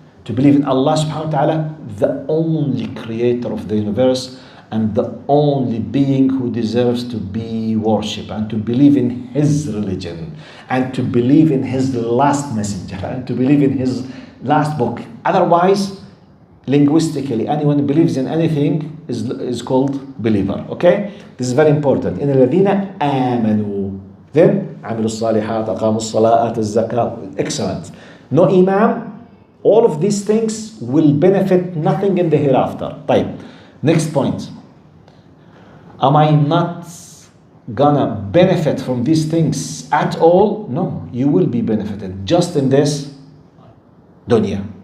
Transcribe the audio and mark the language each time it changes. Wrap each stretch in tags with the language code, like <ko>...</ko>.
<en>To believe in Allah subhanahu wa ta'ala, the only creator of the universe and the only being who deserves to be worshipped, and to believe in his religion, and to believe in his last messenger, and to believe in his last book. Otherwise, linguistically, anyone who believes in anything is called believer. Okay? This is very important.</en> <ar>إن الذين آمنوا,</ar> <en>then</en> <ar>عملوا الصالحات أقاموا الصلاة آتوا الزكاة.</ar> <en>Excellent. No Imam, all of these things will benefit nothing in the hereafter.</en> <ar>طيب.</ar> <en>Next point. Am I not gonna benefit from these things at all? No, you will be benefited just in this dunya.</en>